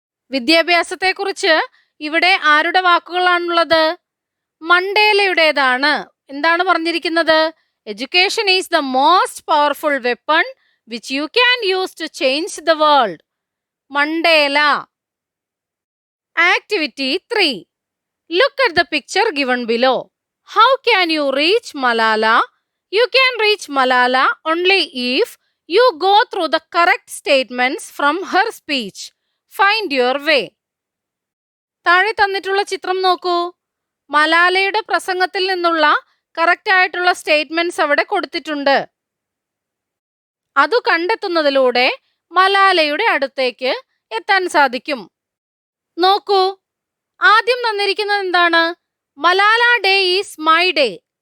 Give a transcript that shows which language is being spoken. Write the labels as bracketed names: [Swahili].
[Malayalam] വിദ്യാഭ്യാസത്തെക്കുറിച്ച് ഇവിടെ ആരുടെ വാക്കുകളാണുള്ളത്? മണ്ടേലയുടേതാണ്. എന്താണ് പറഞ്ഞിരിക്കുന്നത്? [English] Education is the most powerful weapon which you can use to change the world. [Malayalam] Mandela. Activity 3. [English] Look at the picture given below. How can you reach Malala? You can reach Malala only if you go through the correct statements from her speech. Find your way. [Malayalam] താഴെ തന്നിട്ടുള്ള ചിത്രം നോക്കൂ. മലാലയുടെ പ്രസംഗത്തിൽ നിന്നുള്ള correct ആയിട്ടുള്ള statements അവിടെ കൊടുത്തിട്ടുണ്ട്. അത് കണ്ടെത്തുന്നതിലൂടെ മലാലയുടെ അടുത്തേക്ക് എത്താൻ സാധിക്കും. നോക്കൂ, ആദ്യം തന്നിരിക്കുന്നത് എന്താണ്? [English] Malala day is my day.